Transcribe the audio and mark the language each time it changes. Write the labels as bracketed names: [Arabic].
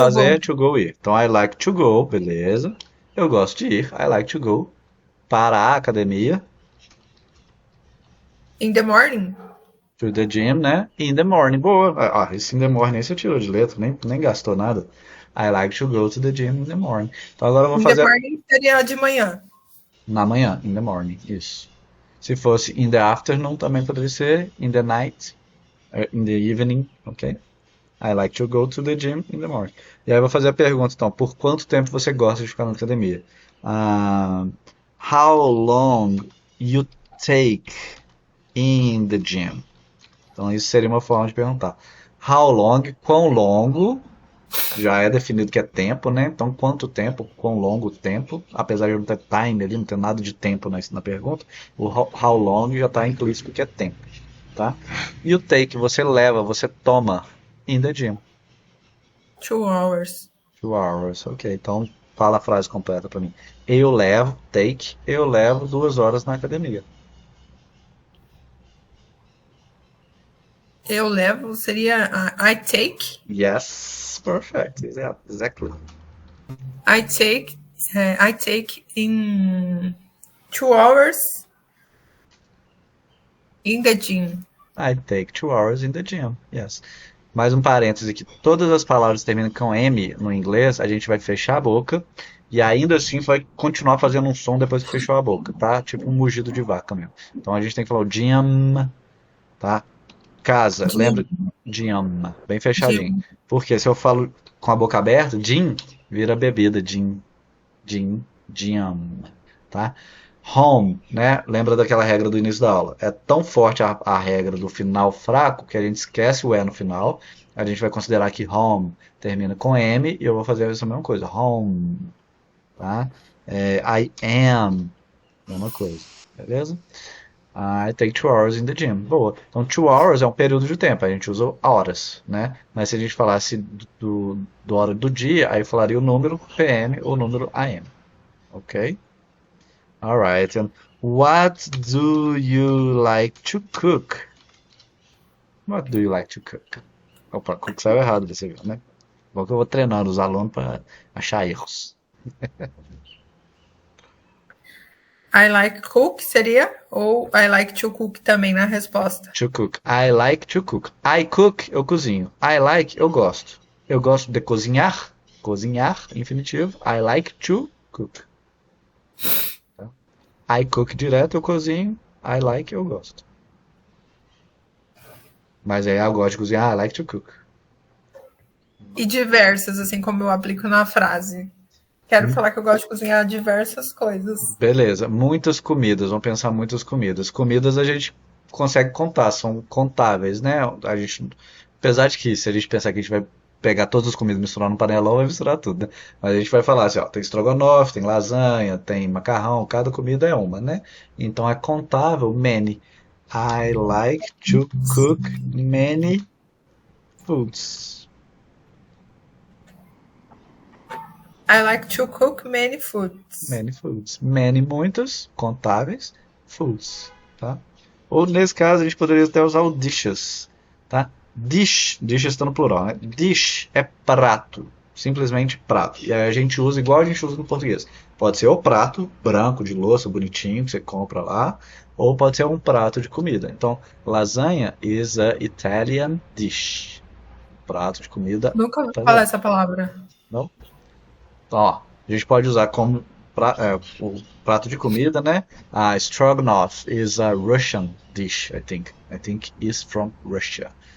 [Portuguese] fazer, to go ir. Então, [English] I like to go, [Portuguese] beleza. Eu gosto de ir. [English] I like to go [Portuguese] para a academia. [English] In the morning? To the gym, [Portuguese] né? [English] In the morning. Boa. [Portuguese] Esse [English] in the morning [Portuguese] aí você tirou de letra, nem gastou nada. [English] I like to go to the gym in the morning. [Portuguese] Então agora eu vou [English] In the [Portuguese] fazer morning seria de manhã. na manhã, [English] in the morning. [Portuguese] Isso. Se fosse [English] in the afternoon, [Portuguese] também poderia ser [English] in the night, in the evening, [Portuguese] ok? [English] I like to go to the gym in the morning. [Portuguese] E aí eu vou fazer a pergunta, então, por quanto tempo você gosta de ficar na academia? [English] How long you take in the gym? [Portuguese] Então isso seria uma forma de perguntar. [English] How long, [Portuguese] quão longo, já é definido que é tempo, né? Então quanto tempo, quão longo o tempo, apesar de não ter time ali, não ter nada de tempo na pergunta, o how long já está implícito que é tempo, tá? E o take, você leva, você toma [English] in the gym. 2 hours. 2 hours, ok. [Portuguese] Então fala a frase completa para mim. [English] Eu levo, take, [Portuguese] eu levo 2 horas na academia. Eu levo seria I take. [English] Yes, perfect, exactly. I take in 2 hours in the gym. I take 2 hours in the gym, yes. [Portuguese] Mais um parêntese aqui. Todas as palavras que terminam com M no inglês, a gente vai fechar a boca e ainda assim vai continuar fazendo um som depois que fechou a boca, tá? Tipo um mugido de vaca mesmo. Então a gente tem que falar o gym, tá? Casa, lembra? [English] Gym. [Portuguese] Gym, bem fechadinho. [English] Gym. [Portuguese] Porque se eu falo com a boca aberta, gym, vira bebida, gin, tá? Home, né? Lembra daquela regra do início da aula? É tão forte a regra do final fraco que a gente esquece o E no final. A gente vai considerar que home termina com M e eu vou fazer essa mesma coisa. Home, tá? I am, mesma coisa, beleza? [English] I take 2 hours in the gym. [Portuguese] Boa. Então, 2 hours é um período de tempo. A gente usa horas, né? Mas se a gente falasse do hora do dia, aí falaria o número PM ou o número AM. Ok? Alright. [English] And what do you like to cook? What do you like to cook? [Portuguese] Opa, cook saiu errado desse viu, né? Bom que eu vou treinando os alunos para achar erros. [English] I like cook seria? [Portuguese] Ou [English] I like to cook [Portuguese] também na resposta? [English] To cook. I like to cook. I cook, [Portuguese] eu cozinho. [English] I like, [Portuguese] eu gosto. Eu gosto de cozinhar. Cozinhar, infinitivo. [English] I like to cook. [Portuguese] Tá? [English] I cook [Portuguese] direto, eu cozinho. [English] I like, [Portuguese] eu gosto. Mas aí eu gosto de cozinhar. [English] I like to cook. [Portuguese] E diversas, assim como eu aplico na frase. Quero falar que eu gosto de cozinhar diversas coisas. Beleza, muitas comidas, vamos pensar muitas comidas. Comidas a gente consegue contar, são contáveis, né? A gente, apesar de que se a gente pensar que a gente vai pegar todas as comidas e misturar no panelão, vai misturar tudo, né? Mas a gente vai falar assim, ó, tem estrogonofe, tem lasanha, tem macarrão, cada comida é uma, né? Então é contável, many. [English] I like to cook many foods. I like to cook many foods. Many foods. [Portuguese] Many, muitas, contáveis, foods, tá? Ou nesse caso a gente poderia até usar o dishes, tá? Dishes está no plural, né? Dish é prato, simplesmente prato. E aí a gente usa igual a gente usa no português. Pode ser o prato branco de louça, bonitinho, que você compra lá, ou pode ser um prato de comida. Então, [English] lasanha is a Italian dish. [Portuguese] Prato de comida Nunca ouvi falar italiano. essa palavra. Não? Ó, a gente pode usar como o prato de comida, né? [English] Stroganoff is a Russian dish, I think. I think is from Russia.